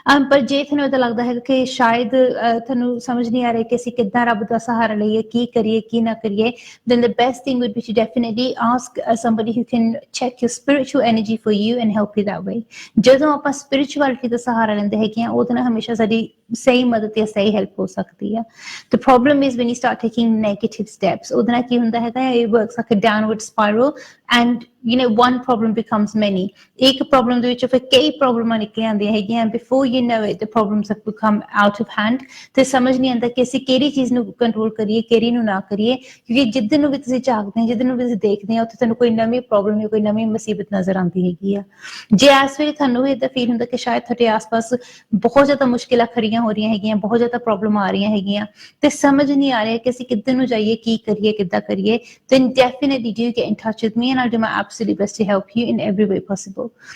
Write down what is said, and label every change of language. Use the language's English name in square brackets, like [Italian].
[Punjabi] ਪਰ ਜੇ ਤੁਹਾਨੂੰ ਏਦਾਂ ਲੱਗਦਾ ਹੈ ਕਿ ਸ਼ਾਇਦ ਤੁਹਾਨੂੰ ਸਮਝ ਨਹੀਂ ਆ ਰਿਹਾ ਕਿ ਅਸੀਂ ਕਿੱਦਾਂ ਰੱਬ ਦਾ ਸਹਾਰਾ ਲਈਏ, ਕੀ ਕਰੀਏ, ਕੀ ਨਾ ਕਰੀਏ, [English] then the best thing would be to definitely ask somebody who can check your spiritual energy for you and help you that way. [Punjabi] ਜਦੋਂ ਆਪਾਂ spirituality ਦਾ ਸਹਾਰਾ ਲੈਂਦੇ ਹੈਗੇ ਆ, ਉਹਦੇ ਨਾਲ ਹਮੇਸ਼ਾ ਸਾਡੀ ਸਹੀ ਮਦਦ ਜਾਂ ਸਹੀ ਹੈਲਪ ਹੋ ਸਕਦੀ ਆ। [English] The problem is when you start taking negative steps, [Punjabi] ਉਹਦੇ ਨਾਲ ਕੀ ਹੁੰਦਾ ਹੈਗਾ, [English] it works like a downward spiral and one problem becomes many. [Punjabi] ਇੱਕ ਪ੍ਰੋਬਲਮ ਦੇ ਵਿੱਚੋਂ ਫਿਰ ਕਈ ਪ੍ਰੋਬਲਮਾਂ ਨਿਕਲ ਆਉਂਦੀਆਂ ਹੈਗੀਆਂ, [English] before you you know it, the problems have become out of hand. [Punjabi] ਤੇ ਸਮਝ ਨਹੀਂ ਆਉਂਦਾ ਕਿ ਅਸੀਂ ਕਿਹੜੀ ਚੀਜ਼ ਨੂੰ ਕੰਟਰੋਲ ਕਰੀਏ, ਕਿਹੜੀ ਨੂੰ ਨਾ ਕਰੀਏ, ਕਿਉਂਕਿ ਜਿੱਦਨ ਨੂੰ ਵੀ ਤੁਸੀਂ ਝਾਕਦੇ ਹੋ, ਜਿੱਦਨ ਨੂੰ ਵੀ ਤੁਸੀਂ ਦੇਖਦੇ ਹੋ, ਉੱਥੇ ਤੁਹਾਨੂੰ ਕੋਈ ਨਵੀਂ ਪ੍ਰੋਬਲਮ ਜਾਂ ਕੋਈ ਨਵੀਂ ਮੁਸੀਬਤ ਨਜ਼ਰ ਆਉਂਦੀ ਹੈਗੀ ਆ। ਜੇ ਇਸ ਵੇਲੇ ਤੁਹਾਨੂੰ ਵੀ ਇੱਦਾਂ ਫੀਲ ਹੁੰਦਾ ਕਿ ਸ਼ਾਇਦ ਤੁਹਾਡੇ ਆਸ-ਪਾਸ ਬਹੁਤ ਜ਼ਿਆਦਾ ਮੁਸ਼ਕਿਲਾਂ ਖੜੀਆਂ ਹੋ ਰਹੀਆਂ ਹੈਗੀਆਂ, ਬਹੁਤ ਜ਼ਿਆਦਾ ਪ੍ਰੋਬਲਮ ਆ ਰਹੀਆਂ ਹੈਗੀਆਂ, ਤੇ ਸਮਝ ਨਹੀਂ ਆ ਰਿਹਾ ਕਿ ਅਸੀਂ ਕਿੱਧਰ ਨੂੰ ਜਾਈਏ, ਕੀ ਕਰੀਏ, ਕਿੱਦਾਂ ਕਰੀਏ, [English] then definitely do get in touch with me and I'll do my absolute best to help you in every way possible.